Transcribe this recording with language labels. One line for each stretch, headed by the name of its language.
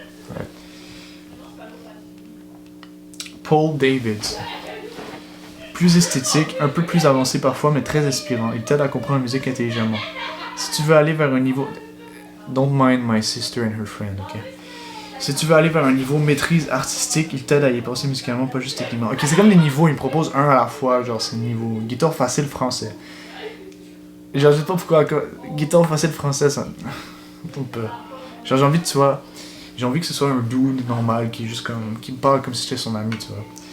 French: Ouais. Paul Davids. Plus esthétique, un peu plus avancé parfois, mais très inspirant. Il t'aide à comprendre la musique intelligemment. Si tu veux aller vers un niveau...
English: Don't mind my sister and her friend, ok?
French: Si tu veux aller vers un niveau maîtrise artistique, il t'aide à y passer musicalement, pas juste techniquement. Ok, c'est comme des niveaux, il me propose un à la fois, genre c'est niveau guitare facile français. Genre, je sais pas pourquoi, guitare facile français, ça... Un peu. Genre, j'ai envie de, tu vois... J'ai envie que ce soit un dude normal qui est juste comme... qui me parle comme si j'étais son ami, tu vois.